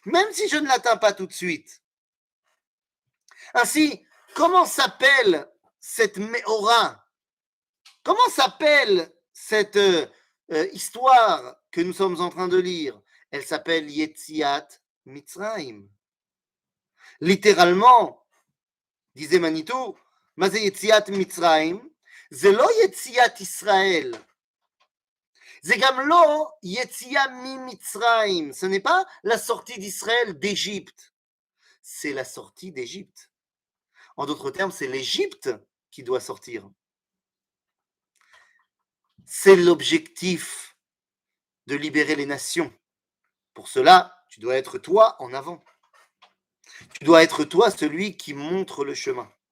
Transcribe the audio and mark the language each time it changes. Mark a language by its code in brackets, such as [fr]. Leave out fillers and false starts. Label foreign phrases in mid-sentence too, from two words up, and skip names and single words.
[fr] Même si je ne l'atteins pas tout de suite. Ainsi, comment s'appelle cette Méora? Comment s'appelle cette histoire que nous sommes en train de lire? Elle s'appelle [he] יציאת מצרים. [fr] Littéralement, disait Manitou, [he] מה זה יציאת מצרים? זה לא יציאת ישראל. זה גם לא יציאה ממצרים. [fr] Ce n'est pas la sortie d'Israël d'Égypte. C'est la sortie d'Égypte. En d'autres termes, c'est l'Égypte qui doit sortir. C'est l'objectif de libérer les nations. Pour cela, tu dois être toi en avant. Tu dois être toi celui qui montre le chemin.